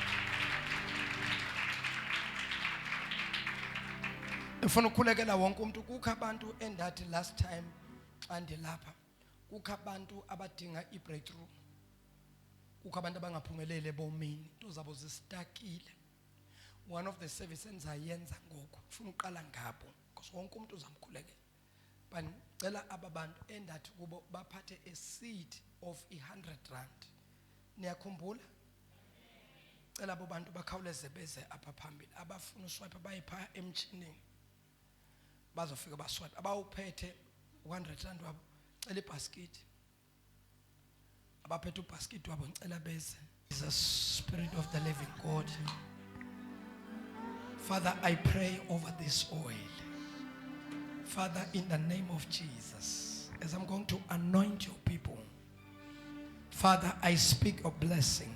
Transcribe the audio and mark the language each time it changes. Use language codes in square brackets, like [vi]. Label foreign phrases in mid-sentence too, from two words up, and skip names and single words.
[xh] ufuna ukukhulekela wonke umuntu kukho abantu endathi [en] last time [xh] xa ndilapha kukho abantu abadinga ibreakthrough kukho abantu abangaphumelele ebomini into zabo zistakile [en] one of the services [xh] enzayenza ngoku ufuna uqala ngabo because wonke umuntu uzamkhulekela banicela ababantu endathi kubo baphathe [en] a seed of 100 rand [xh] niyakhumbula cela abo bantu bakhawuleze beze apha phambili abafuna uswipe bayipha emchinini bazofika baswipe abawuphethe 100 rand wabo cela ibasket abaphethe ubasket wabo ngicela beze. [en] The Spirit of the living God, Father, I pray over this oil. Father, in the name of Jesus, as I'm going to anoint your people, Father, I speak a blessing.